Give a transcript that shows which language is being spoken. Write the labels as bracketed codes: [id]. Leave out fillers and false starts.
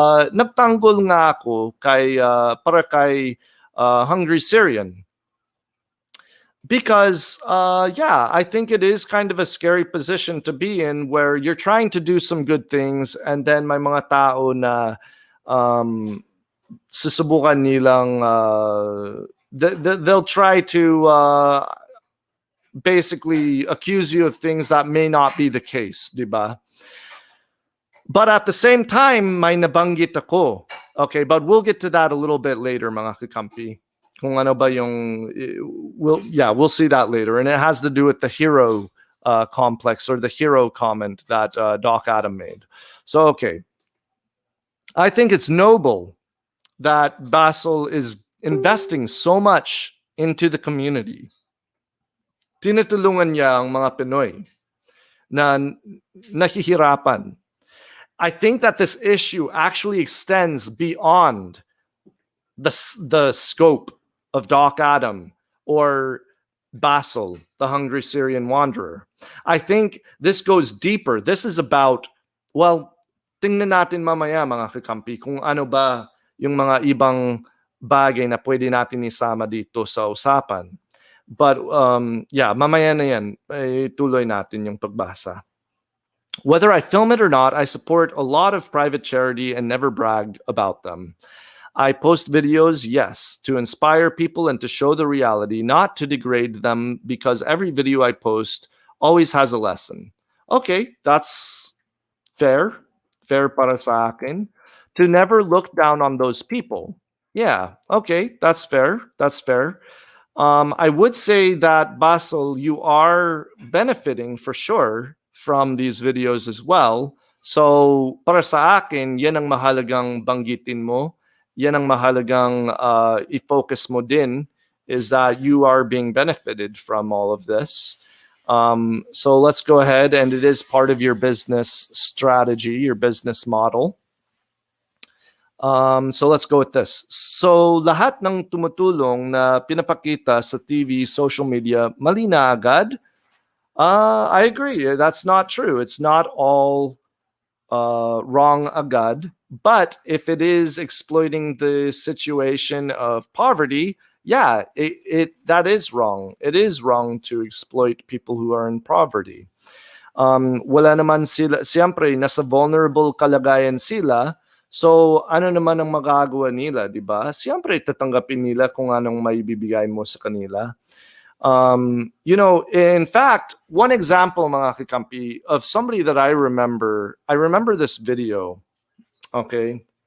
[tl] Nagtanggol nga ako para kay Hungry Syrian. [en] Because, yeah, I think it is kind of a scary position to be in where you're trying to do some good things and then [tl] may mga tao na susubukan nilang [en] they'll try to basically accuse you of things that may not be the case, [tl] diba? [en] But at the same time, [tl] may nabanggit ako. [en] Okay, but we'll get to that a little bit later, [tl] mga kakampi. Kung ano ba yung, [en] we'll see that later. And it has to do with the hero complex or the hero comment that Doc Adam made. So, okay. I think it's noble that Basil is investing so much into the community. [tl] Tinutulungan niya ang mga Pinoy na nahihirapan. [en] I think that this issue actually extends beyond the scope of Doc Adam or Basil, the Hungry Syrian wanderer. I think this goes deeper. This is about, well, [tl] tingnan natin mamaya mga kakampi kung ano ba yung mga ibang bagay na pwede natin isama dito sa usapan. [en] But yeah, [tl] mamaya na yan, tuloy natin yung pagbasa. [en] Whether I film it or not, I support a lot of private charity and never brag about them. I post videos, yes, to inspire people and to show the reality, not to degrade them, because every video I post always has a lesson. Okay, that's fair. Fair [tl] para sa akin. [en] To never look down on those people. Yeah, okay, that's fair. That's fair. I would say that, Basil, you are benefiting for sure from these videos as well. [tl] So, para sa akin, yan ang mahalagang banggitin mo. Yan ang mahalagang i-focus mo din, [en] is that you are being benefited from all of this. So let's go ahead, and it is part of your business strategy, your business model. So let's go with this. [tl] So lahat ng tumutulong na pinapakita sa TV, social media, mali na agad? [en] I agree. That's not true. It's not all wrong agad. But if it is exploiting the situation of poverty, yeah, that is wrong. It is wrong to exploit people who are in poverty. [tl] Wala naman sila, siyempre, nasa vulnerable kalagayan sila. So, ano naman ang magagawa nila, di ba? Siyempre, tatanggapin nila kung anong maibibigay mo sa kanila. [en] You know, in fact, one example, [tl] mga kakampi, [en] of somebody that I remember this video, okay?